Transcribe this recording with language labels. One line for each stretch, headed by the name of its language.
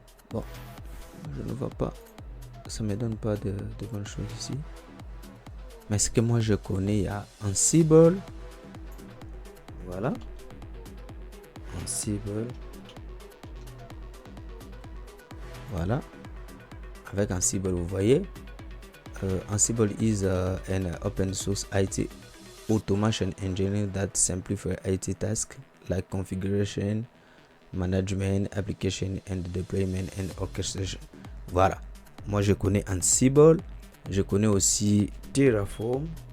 French: Bon, je ne vois pas. Ça me donne pas de bonnes choses ici. Mais ce que moi je connais, il y a Ansible. Voilà. Ansible. Voilà. Avec Ansible, vous voyez.
English: Ansible is an open source IT automation engine that simplifies IT tasks like configuration, management, application and deployment and orchestration.
French: Voilà. Moi, je connais Ansible. Je connais aussi Terraform.